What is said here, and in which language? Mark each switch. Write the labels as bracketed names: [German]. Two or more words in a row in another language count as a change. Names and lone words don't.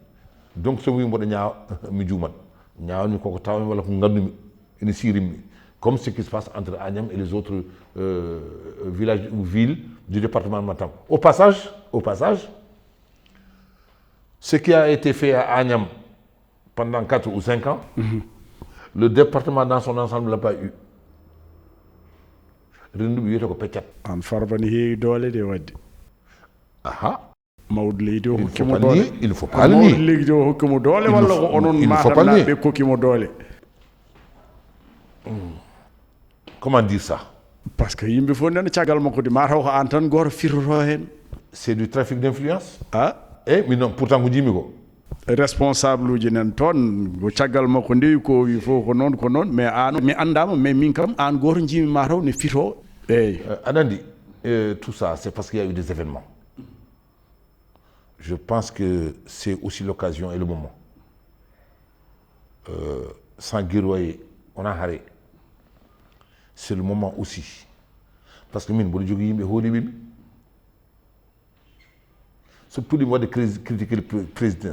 [Fula] Donc so wi mbodo ñaaw mi juuman. Ñaaw ni ko taw wala ko ngandumi ene sirim [French] comme ce qui se passe entre Agnam et les autres villages ou villes du département de Matam. Au passage, ce qui a été fait à Agnam pendant 4 ou 5 ans, le département dans son ensemble ne l'a pas eu. [Fula] Rendu bi ko peccat. An farbani heewi doole de wadde. Aha. Mawde leydi o [French] Il [Fula] hokkimo doole. [French] ne faut pas le nier. [Fula] Mawde leydi o hokkimo doole walla ko onon matam naɓe kokkimo doole. [French] Comment dire ça? Parce que [Fula] yimɓe fof nana caggal makko de mataw ko an tan goto firtoto hen. [French] C'est du trafic d'influence. Ah, Mais non, pourtant [Fula] ko jimi ko. responsable uji nan toon ko caggal makko ndewi ko wi fof ko noon mais an mi andama mais min kam an goto jimi mataw ne fito. Eyyi. Anandi, [French] tout ça, c'est parce qu'il y a eu des événements. Je pense que c'est aussi l'occasion et le moment. Sans guerroyer, on a arrêté. C'est le moment aussi. Parce que mine, c'est pour moi de critiquer le président.